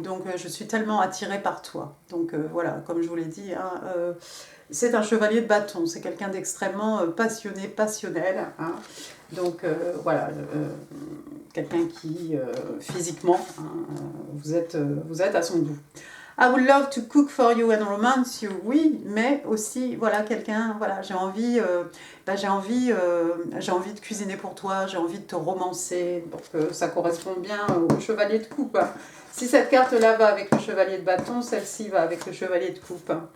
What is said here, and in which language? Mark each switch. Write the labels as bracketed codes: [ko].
[fr] Donc, je suis tellement attirée par toi. Donc, voilà, comme je vous l'ai dit, hein, c'est un chevalier de bâton. C'est quelqu'un d'extrêmement passionné, passionnel. Hein. Donc, voilà, quelqu'un qui, physiquement, hein, vous êtes à son goût. [en] I would love to cook for you and romance you. [fr] Oui, mais aussi, voilà, quelqu'un, voilà, j'ai envie de cuisiner pour toi, j'ai envie de te romancer, pour que ça corresponde bien au chevalier de coupe. Si cette carte-là va avec le chevalier de bâton, celle-ci va avec le chevalier de coupe.